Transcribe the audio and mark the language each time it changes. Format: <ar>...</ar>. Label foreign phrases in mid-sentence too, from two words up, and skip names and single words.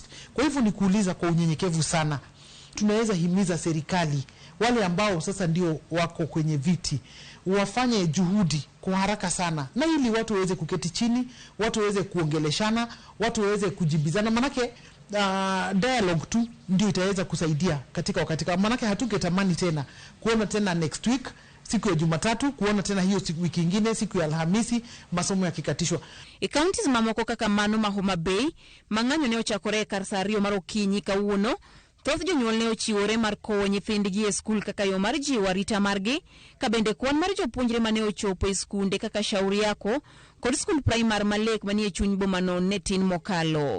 <sw>Kwa hivyo ni kuuliza kwa unyenyekevu sana, tunaweza himiza serikali wale ambao sasa ndio wako kwenye viti wafanye juhudi kwa haraka sana, na ili watu waweze kuketi chini, watu waweze kuongeleshana, watu waweze kujibizana, manake dialogue tu ndio itaweza kusaidia katika wakati kama, manake hatugetamani tena kuona tena</sw> <en>next week</en> <sw>siku ya Jumatatu kuona tena hiyo wiki nyingine siku ya Alhamisi masomo yakikatishwa.</sw> <luo>Counties mamoko kaka mano ma Homa Bay mang'anyo ne ochakore kar saa 2 mar okinyi kawuono. Thoth jonyuol ne ochiwore mar kowo nyithindgi e skul kaka yo mar jiwo arita margi, ka bende kwan mar jopuonjre mane ochopo e skunde kaka Shauri Yako kod skul primar Malek manie chuny boma no ne tin mokalo.</luo>